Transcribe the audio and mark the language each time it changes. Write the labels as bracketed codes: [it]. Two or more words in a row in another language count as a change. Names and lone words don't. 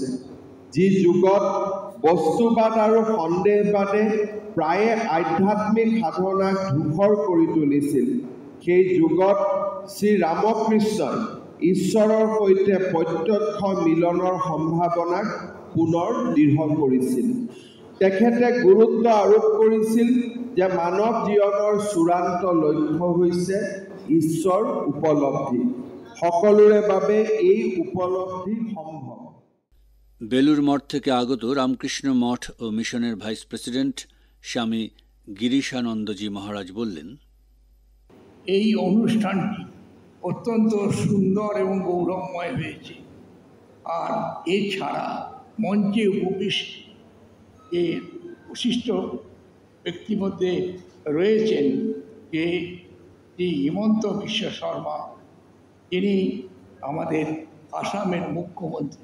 [as] যি যুগত বস্তুবাদ আৰু সন্দেহবাদে প্ৰায়ে আধ্যাত্মিক সাধনাক ধূসৰ কৰি তুলিছিল, সেই যুগত শ্ৰী ৰামকৃষ্ণই ঈশ্বৰৰ সৈতে প্ৰত্যক্ষ মিলনৰ সম্ভাৱনাক পুনৰ দৃঢ় কৰিছিল। তেখেতে গুৰুত্ব আৰোপ কৰিছিল যে মানৱ জীৱনৰ চূড়ান্ত লক্ষ্য হৈছে ঈশ্বৰ উপলব্ধি। সকলোৰে বাবে এই উপলব্ধি সম্ভৱ। [bn] বেলুর মঠ থেকে আগত রামকৃষ্ণ মঠ ও মিশনের ভাইস প্রেসিডেন্ট স্বামী গিরিশানন্দজি মহারাজ বললেন, এই অনুষ্ঠানটি অত্যন্ত সুন্দর এবং গৌরবময় হয়েছে। আর এছাড়া মঞ্চে বিশিষ্ট ব্যক্তির মধ্যে রয়েছেন যে হিমন্ত বিশ্ব শর্মা, তিনি আমাদের আসামের মুখ্যমন্ত্রী।